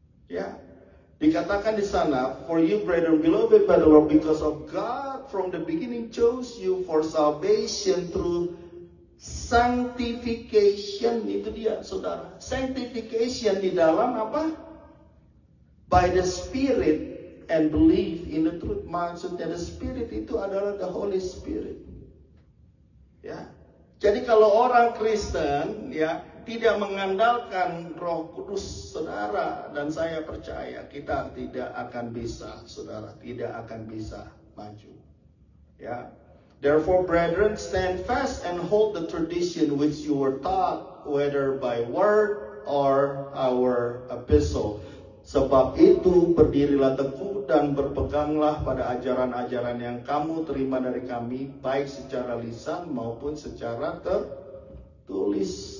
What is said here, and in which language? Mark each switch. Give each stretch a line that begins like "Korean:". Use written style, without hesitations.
Indonesian: Ya, dikatakan di sana,
English: for you brethren beloved by the Lord, because of God from the beginning chose you for salvation through sanctification.
Indonesian: Itu dia, saudara. Sanctification di dalam apa?
English: By the Spirit and believe in the truth.
Indonesian: Maksudnya
English: the Spirit
Indonesian: itu adalah
English: the Holy Spirit.
Indonesian: Ya. Jadi kalau orang Kristen, ya, tidak mengandalkan Roh Kudus, saudara dan saya percaya kita tidak akan bisa, saudara, tidak akan bisa maju. Ya.
English: Therefore, brethren, stand fast and hold the tradition which you were taught, whether by word or our epistle.
Indonesian: Sebab itu, berdirilah teguh dan berpeganglah pada ajaran-ajaran yang kamu terima dari kami, baik secara lisan maupun secara tertulis.